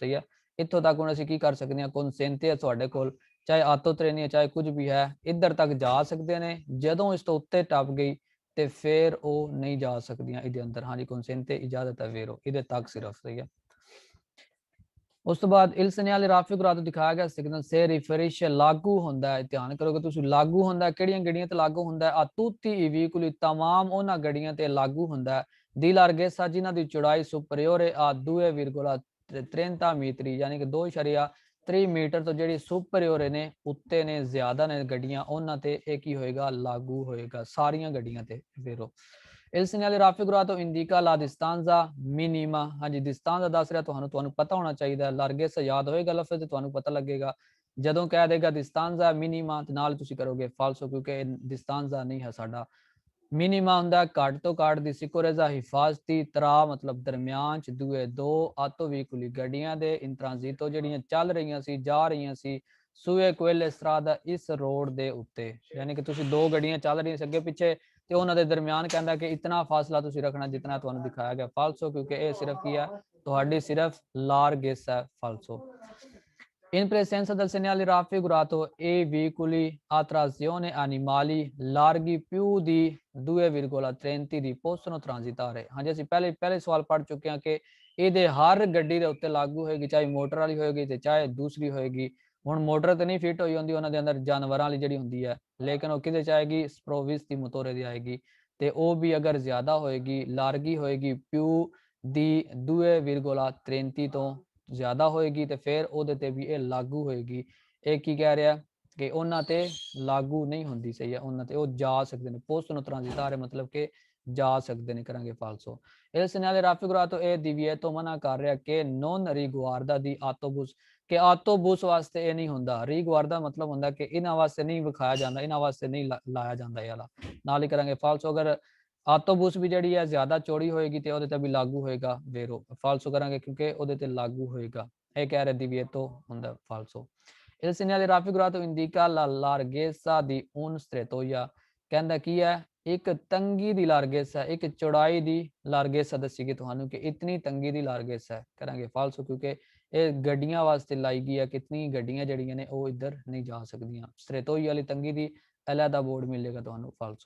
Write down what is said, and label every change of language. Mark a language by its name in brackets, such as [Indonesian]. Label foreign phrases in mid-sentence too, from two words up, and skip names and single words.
[Punjabi] ਸਹੀ ਹੈ, ਇੱਥੋਂ ਤੱਕ ਹੁਣ ਅਸੀਂ ਕੀ ਕਰ ਸਕਦੇ ਹਾਂ? ਕੌਨਸੈਂਟ ਹੈ ਤੁਹਾਡੇ ਕੋਲ, ਚਾਹੇ ਆਟੋ ਟ੍ਰੇਨ ਹੈ ਚਾਹੇ ਕੁਝ ਵੀ ਹੈ, ਇੱਧਰ ਤੱਕ ਜਾ ਸਕਦੇ ਨੇ। ਜਦੋਂ ਇਸ ਤੋਂ ਉੱਤੇ ਟੱਪ ਗਈ ਤੇ ਫਿਰ ਉਹ ਨਹੀਂ ਜਾ ਸਕਦੀਆਂ ਇਹਦੇ ਅੰਦਰ। ਹਾਂਜੀ ਕੌਨਸੈਂਟ ਇਜਾਜ਼ਤ ਹੈ ਵੇਰੋ ਇਹਦੇ ਤੱਕ ਸਿਰਫ। ਸਹੀ ਹੈ, ਉਸ ਤੋਂ ਬਾਅਦ [Italian] il segnale raffigurato [Punjabi] ਦਿਖਾਇਆ ਗਿਆ ਸਿਗਨਲ [Italian] si riferisce [Punjabi] ਲਾਗੂ ਹੁੰਦਾ ਹੈ। ਧਿਆਨ ਕਰੋਗੇ ਤੁਸੀਂ, ਲਾਗੂ ਹੁੰਦਾ ਕਿਹੜੀਆਂ ਗੱਡੀਆਂ ਤੇ ਲਾਗੂ ਹੁੰਦਾ? ਆ [Italian] tutti i veicoli [Punjabi] ਤਮਾਮ ਉਹਨਾਂ ਗੱਡੀਆਂ ਤੇ ਲਾਗੂ ਹੁੰਦਾ। ਦੀ ਲਾਰਗੇਸਾ ਜਿਨ੍ਹਾਂ ਦੀ ਚੌੜਾਈ [Italian] superiore a [Punjabi] 2,30 ਮੀਟਰੀ ਯਾਨੀ ਕਿ 2.3 ਮੀਟਰ ਤੋਂ ਜਿਹੜੀ ਸੁਪਰੀਓਰੇ ਨੇ, ਉੱਤੇ ਨੇ, ਜ਼ਿਆਦਾ ਨੇ ਗੱਡੀਆਂ, ਉਹਨਾਂ ਤੇ ਇਹ ਕੀ ਹੋਏਗਾ? ਲਾਗੂ ਹੋਏਗਾ ਸਾਰੀਆਂ ਗੱਡੀਆਂ ਤੇ ਵੇਰੋ। [Italian] il segnale raffigurato indica la distanza minima। [Punjabi] ਹਾਂਜੀ distanza ਦੱਸ ਰਿਹਾ ਤੁਹਾਨੂੰ ਪਤਾ ਹੋਣਾ ਚਾਹੀਦਾ। ਲਾਰਗੇਸਾ ਯਾਦ ਹੋਏਗਾ ਲਫ਼ਜ਼ ਤੇ ਤੁਹਾਨੂੰ ਪਤਾ ਲੱਗੇਗਾ। ਜਦੋਂ ਕਹਿ ਦੇਗਾ [Italian] distanza minima [Punjabi] ਤੇ ਨਾਲ ਤੁਸੀਂ ਕਰੋਗੇ ਫਾਲਸੋ ਕਿਉਂਕਿ distanza ਨਹੀਂ ਹੈ ਸਾਡਾ। ਮਿਨੀਮਾ ਹੁੰਦਾ ਘੱਟ ਤੋਂ ਘੱਟ [Italian] di sicurezza [Punjabi] ਹਿਫਾਜ਼ਤੀ ਤਰਾ ਮਤਲਬ ਦਰਮਿਆਨ ਚ ਦੂਏ ਦੋ ਆਟੋ ਵੀਕੁਲੀ ਗੱਡੀਆਂ ਦੇ [Italian] in transito [Punjabi] ਜਿਹੜੀਆਂ ਚੱਲ ਰਹੀਆਂ ਸੀ, ਜਾ ਰਹੀਆਂ ਸੀ [Italian] su quella strada [Punjabi] ਇਸ ਰੋਡ ਦੇ ਉੱਤੇ, ਯਾਨੀ ਕਿ ਤੁਸੀਂ ਦੋ ਗੱਡੀਆਂ ਚੱਲ ਰਹੀਆਂ ਸੀ ਅੱਗੇ ਪਿੱਛੇ ਤੇ ਉਹਨਾਂ ਦੇ ਦਰਮਿਆਨ ਕਹਿੰਦਾ ਕਿ ਇਤਨਾ ਫਾਸਲਾ ਤੁਸੀਂ ਰੱਖਣਾ ਜਿਤਨਾ ਤੁਹਾਨੂੰ ਦਿਖਾਇਆ ਗਿਆ ਫਾਲਸੋ, ਕਿਉਂਕਿ ਇਹ ਸਿਰਫ ਕੀ ਹੈ? ਤੁਹਾਡੀ ਸਿਰਫ ਲਾਰਗੇਸਾ ਹੈ ਫਾਲਸੋ। [Italian] In presenza del segnale raffigurato e veicoli a trazione animali larghi più di 2,30 ਦੀ possono transitare। [Punjabi] ਹਾਂਜੀ ਅਸੀਂ ਪਹਿਲੇ ਸਵਾਲ ਪੜ੍ਹ ਚੁੱਕੇ ਹਾਂ ਕਿ ਇਹਦੇ ਹਰ ਗੱਡੀ ਦੇ ਉੱਤੇ ਲਾਗੂ ਹੋਏਗੀ, ਚਾਹੇ ਮੋਟਰ ਵਾਲੀ ਹੋਏਗੀ ਤੇ ਚਾਹੇ ਦੂਸਰੀ ਹੋਏਗੀ। ਹੁਣ ਮੋਟਰ ਤੇ ਨਹੀਂ ਫਿੱਟ ਹੋਈ ਹੁੰਦੀ ਉਹਨਾਂ ਦੇ ਅੰਦਰ ਜਾਨਵਰਾਂ ਵਾਲੀ ਜਿਹੜੀ ਹੁੰਦੀ ਹੈ, ਲੇਕਿਨ ਉਹ ਕਿਹਦੇ ਚ ਆਏਗੀ? [Italian] sprovvisti di motore [Punjabi] ਦੀ ਆਏਗੀ। ਤੇ ਉਹ ਵੀ ਅਗਰ ਜ਼ਿਆਦਾ ਹੋਏਗੀ, ਲਾਰਗੀ ਹੋਏਗੀ, [Italian] più di [Punjabi] 2,33 ਤੋਂ ਜ਼ਿਆਦਾ ਹੋਏਗੀ ਤੇ ਫਿਰ ਉਹਦੇ ਤੇ ਵੀ ਇਹ ਲਾਗੂ ਹੋਏਗੀ। ਇਹ ਕੀ ਕਹਿ ਰਿਹਾ ਕਿ ਉਹਨਾਂ ਤੇ ਲਾਗੂ ਨਹੀਂ ਹੁੰਦੀ, ਸਹੀ ਹੈ, ਉਹਨਾਂ ਤੇ ਉਹ ਜਾ ਸਕਦੇ ਨੇ, [Italian] possono transitare [Punjabi] ਮਤਲਬ ਕਿ ਜਾ ਸਕਦੇ ਨੇ, ਕਰਾਂਗੇ ਫਾਲਸੋ। [Italian] il segnale raffigurato [Punjabi] ਇਹ divieto ਮਨਾ ਕਰ ਰਿਹਾ ਕਿ [Italian] non riguarda di autobus, [Punjabi] ਕਿ ਆਟੋਬੂਸ ਵਾਸਤੇ ਇਹ ਨਹੀਂ ਹੁੰਦਾ। ਰੀਗਵਾਰਦਾ ਮਤਲਬ ਹੁੰਦਾ ਕਿ ਇਹਨਾਂ ਵਾਸਤੇ ਨਹੀਂ ਵਿਖਾਇਆ ਜਾਂਦਾ, ਇਹਨਾਂ ਵਾਸਤੇ ਨਹੀਂ ਲਾਇਆ ਜਾਂਦਾ ਇਹ ਵਾਲਾ, ਨਾਲ ਹੀ ਕਰਾਂਗੇ ਫਾਲਸੋ। ਅਗਰ ਆਟੋਬੂਸ ਵੀ ਜਿਹੜੀ ਹੈ ਜ਼ਿਆਦਾ ਚੌੜੀ ਹੋਏਗੀ ਤੇ ਉਹਦੇ ਤੇ ਵੀ ਲਾਗੂ ਹੋਏਗਾ ਵੇਰੋ, ਫਾਲਸੋ ਕਰਾਂਗੇ ਕਿਉਂਕਿ ਉਹਦੇ ਤੇ ਲਾਗੂ ਹੋਏਗਾ। ਇਹ ਕਹਿ ਰਿਹਾ divieto ਹੁੰਦਾ ਫਾਲਸੋ। [Italian] il segnale raffigurato indica la larghezza di un strettoia, [Punjabi] ਕਹਿੰਦਾ ਕੀ ਹੈ, ਇੱਕ ਤੰਗੀ ਦੀ ਲਾਰਗੇਸਾ, ਇੱਕ ਚੌੜਾਈ ਦੀ ਲਾਰਗੇਸਾ ਦੱਸੀਗੀ ਤੁਹਾਨੂੰ ਕਿ ਇਤਨੀ ਤੰਗੀ ਦੀ ਲਾਰਗੇਸਾ ਹੈ, ਕਰਾਂਗੇ ਫਾਲਸੋ ਕਿਉਂਕਿ ਇਹ ਗੱਡੀਆਂ ਵਾਸਤੇ ਲਾਈ ਗਈ ਹੈ, ਕਿਤਨੀ ਗੱਡੀਆਂ ਜਿਹੜੀਆਂ ਨੇ ਉਹ ਇੱਧਰ ਨਹੀਂ ਜਾ ਸਕਦੀਆਂ। ਸਟ੍ਰੇਟੋਈ ਵਾਲੀ ਤੰਗੀ ਦੀ ਅਲੱਗਾ ਬੋਰਡ ਮਿਲੇਗਾ ਤੁਹਾਨੂੰ ਫਾਲਸੋ।